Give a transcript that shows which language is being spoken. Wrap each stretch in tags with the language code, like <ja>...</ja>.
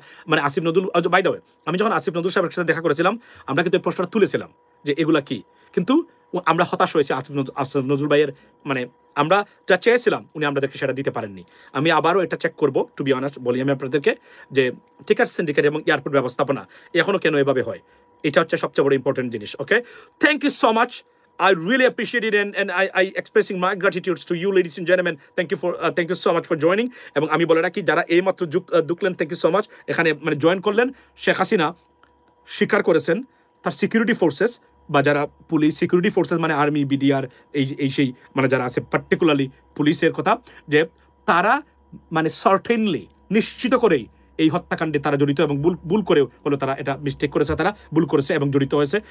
<bn>মানে Asif Nazrul, by the way, আমি যখন আসিফ নজরুল সাহেবের সাথে দেখা করেছিলাম আমরা কিন্তু এই প্রশ্নটা তুলেছিলাম যে এগুলা কি, কিন্তু আমরা হতাশ হয়েছি আসিফ নজরুল ভাইয়ের, মানে আমরা যা চেয়েছিলাম উনি আমাদেরকে সেটা দিতে পারেননি। আমি আবারও এটা চেক করবো,</bn> <en>to be honest</en> <bn>বলি আমি আপনাদেরকে, যে টিকেট সিন্ডিকেট এবং এয়ারপোর্ট ব্যবস্থাপনা এখনও কেন এভাবে হয়, এটা হচ্ছে সবচেয়ে বড় ইম্পর্টেন্ট জিনিস।</bn> <en>Okay, thank you so much, I really appreciate it, and I expressing my gratitude to you, ladies and gentlemen. Thank you so much for joining.</en> <bn>এবং আমি বলে রাখি যারা এই মাত্র ঢুকলেন,</bn> <en>thank you so much,</en> <bn>এখানে মানে জয়েন করলেন। শেখ হাসিনা স্বীকার করেছেন তার সিকিউরিটি ফোর্সেস বা যারা পুলিশ সিকিউরিটি ফোর্সেস মানে আর্মি, বিডিআর, এই সেই মানে যারা আছে পার্টিকুলারলি পুলিশের কথা, যে তারা মানে সার্টেনলি নিশ্চিত করেই এই হত্যাকাণ্ডে তারা জড়িত, এবং ভুল করেও হলো তারা এটা মিস্টেক করেছে, তারা ভুল করেছে এবং জড়িত হয়েছে।</bn>